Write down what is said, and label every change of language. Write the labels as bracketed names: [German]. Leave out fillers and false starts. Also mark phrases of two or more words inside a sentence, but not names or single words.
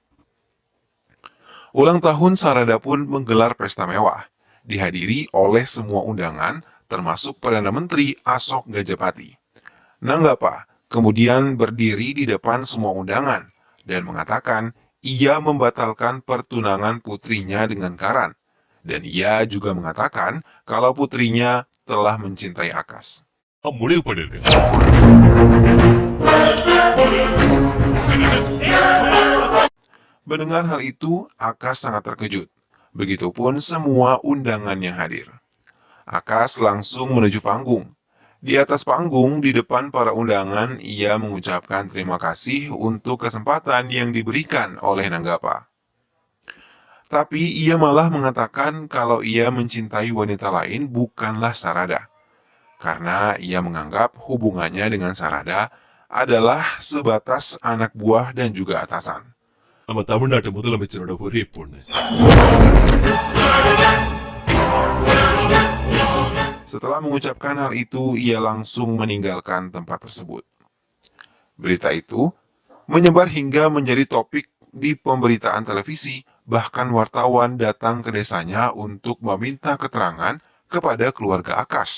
[Indonesian] Ulang tahun Sarada pun menggelar pesta mewah, dihadiri oleh semua undangan termasuk Perdana Menteri Asok Gajapati. Nanggappa kemudian berdiri di depan semua undangan dan mengatakan ia membatalkan pertunangan putrinya dengan Karan. Dan ia juga mengatakan kalau putrinya telah mencintai Akash. [Tamil] முடிவு பண்ணிருக்கேன். [Indonesian] Mendengar hal itu, Akash sangat terkejut. Begitupun semua undangan yang hadir. Akash langsung menuju panggung. Di atas panggung, di depan para undangan, ia mengucapkan terima kasih untuk kesempatan yang diberikan oleh Nanggappa. Tapi ia malah mengatakan kalau ia mencintai wanita lain bukanlah Sarada. Karena ia menganggap hubungannya dengan Sarada adalah sebatas anak buah dan juga atasan. [Tamil] நம்ம தமிழ்நாட்டு முதலமைச்சரோட ஒரே பொண்ணு. [Indonesian] Setelah mengucapkan hal itu, ia langsung meninggalkan tempat tersebut. Berita itu menyebar hingga menjadi topik di pemberitaan televisi, bahkan wartawan datang ke desanya untuk meminta keterangan kepada keluarga Akash.